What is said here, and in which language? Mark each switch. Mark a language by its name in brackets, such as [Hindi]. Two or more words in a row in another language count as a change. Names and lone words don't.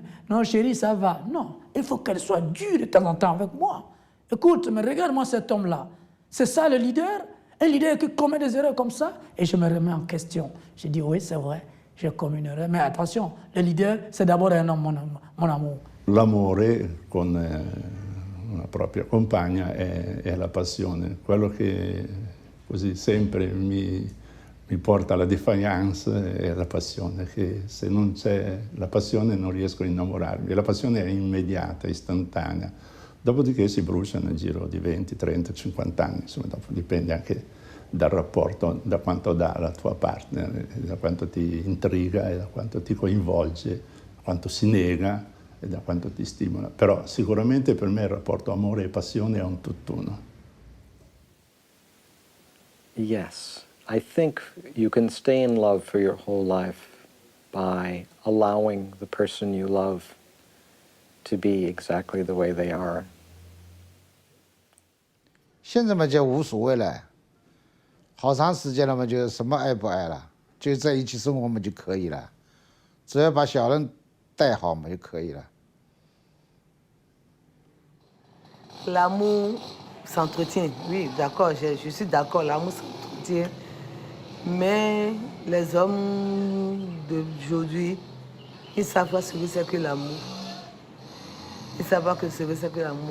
[French] Non, chérie, ça va. Non, il faut qu'elle soit dure de temps en temps avec moi. Écoute, mais regarde-moi cet homme-là. C'est ça le leader? Un leader qui commet des erreurs comme ça? Et je me remets en question. Je dis, oui, c'est vrai, j'ai commis une erreur. Mais attention, le leader, c'est d'abord un homme, mon amour. [Italian] L'amore con una propria compagna è la passione. Quello che così sempre mi porta alla defiance è la passione, che se non c'è la passione non riesco a innamorarmi. La passione è immediata, istantanea. Dopodiché si brucia nel giro di 20, 30, 50 anni, insomma, dopo dipende anche dal rapporto, da quanto dà la tua partner, da quanto ti intriga e da quanto ti coinvolge, da quanto si nega e da quanto ti stimola. Però sicuramente per me il rapporto amore e passione è un tutt'uno. [English] Yes, I think you can stay in love for your whole life by allowing the person you love to be exactly the way they are. [Chinese] 现在嘛就无所谓了，好长时间了嘛，就什么爱不爱了，就在一起生活嘛就可以了，只要把小人带好嘛就可以了。 [French] L'amour s'entretient, oui, d'accord, je suis d'accord, l'amour s'entretient. Mais les hommes d'aujourd'hui, ils ne savent pas ce que c'est que l'amour. Ils ne savent pas ce que c'est que l'amour.